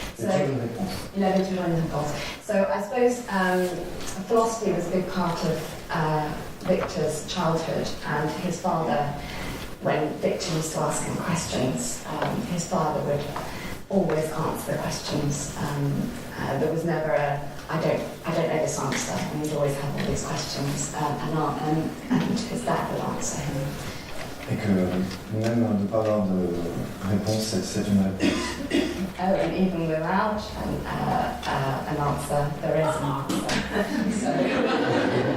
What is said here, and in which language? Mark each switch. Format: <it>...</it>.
<fr>Il avait toujours une réponse. Il avait toujours une réponse.</fr> <en>So I suppose philosophy was a big part of Victor's childhood, and his father, when Victor used to ask him questions, his father would always answer the questions. There was never I don't know this answer, and he'd always have all these questions, and his dad would answer him.</en> <fr>Et que même de ne pas avoir de réponse, c'est une réponse.</fr> <en>Oh, and even without an answer, there is an answer.</en>